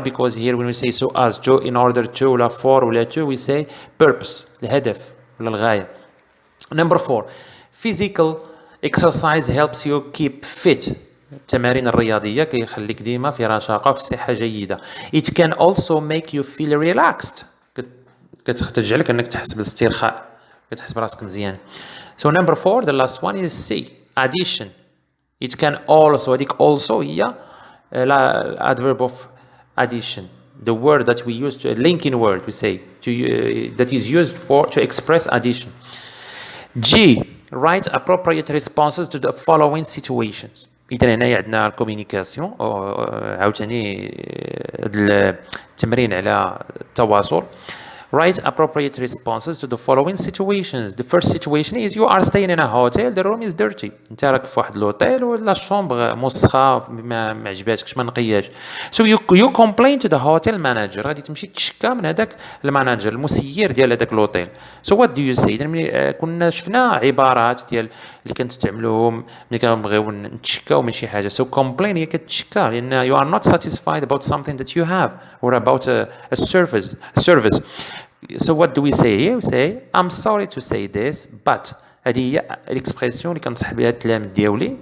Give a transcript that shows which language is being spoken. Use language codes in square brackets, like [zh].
[en] Because here when we say so as to, in order to ولا for ولا to, we say purpose، الهدف. [ar] ولا الغاية. [en] Number 4 physical exercise helps you keep fit. [ar] التمارين الرياضية كيخليك ديما في رشاقة وفي صحة جيدة. [en] It can also make you feel relaxed. [ar] كتجعلك انك تحس بالاسترخاء، كتحس براسك مزيان. [en] So number 4 the last one is C addition. It can also هذيك also هي adverb of addition. The word that we use to a linking word we say to that is used to express addition. G write appropriate responses to the following situations. [ar] إذا هنايا عندنا الكوميونيكاسيون عاوتاني التمرين على التواصل. [en] Write appropriate responses to the following situations. The first situation is you are staying in a hotel, the room is dirty. [ar] انت راك في واحد لوطيل ولا الشومبر موسخه ما عجباتكش ما نقياش. [en] So you complain to the hotel manager. [ar] غادي تمشي تشكى من هذاك المانجر المسير ديال هذاك لوطيل. [en] So what do you say؟ [ar] اذا كنا شفنا عبارات ديال اللي كنستعملوهم ملي كنبغيو نتشكاو من شي حاجه. [en] So complain [ar] هي كتشكى لان [en] you are not satisfied about something that you have or about a service. So what do we say here? We say I'm sorry to say this but [ar] هذه هي الاكسبرسيون اللي كنصح بها التلاميذ ديالي.